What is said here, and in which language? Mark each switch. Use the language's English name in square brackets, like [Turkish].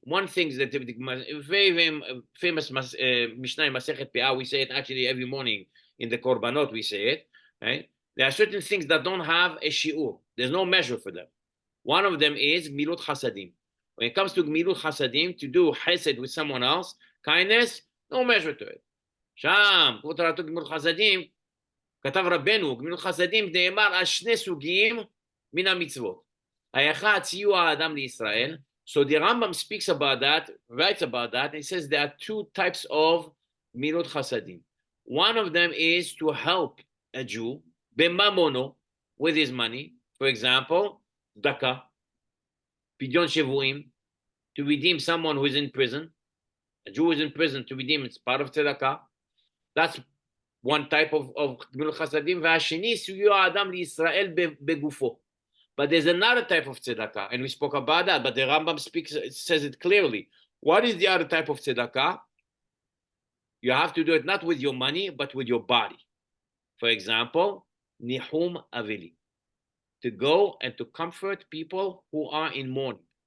[English] One thing that very, very famous Mishnah in Masechet Pe'ah, we say it actually every morning in the Korbanot, we say it, right? There are certain things that don't have a shi'ur. There's no measure for them. One of them is gmilut chasadim. When it comes to gmilut chasadim, to do chesed with someone else, kindness, no measure to it. [Hebrew] שם, כמו תורתו גמילות חסדים, כתב רבנו, גמילות חסדים נאמר על שני סוגים מן המצוות. האחד, סיוע האדם לישראל. [English] So the Rambam speaks about that, writes about that, and he says there are two types of gmilut chasadim. One of them is to help a Jew, b'mamono, with his money. For example, צדקה, pidyon shevuim, to redeem someone who is in prison. A Jew is in prison, to redeem, it's part of tzedakah. That's one type of gmilut chasadim. [Hebrew] והשני, סיוע האדם לישראל בגופו. [English] But there's another type of tzedakah, and we spoke about that, but the Rambam says it clearly. What is the other type of tzedakah? You have to do it not with your money, but with your body. For example, nihum avili, to go and to comfort people who are in mourning.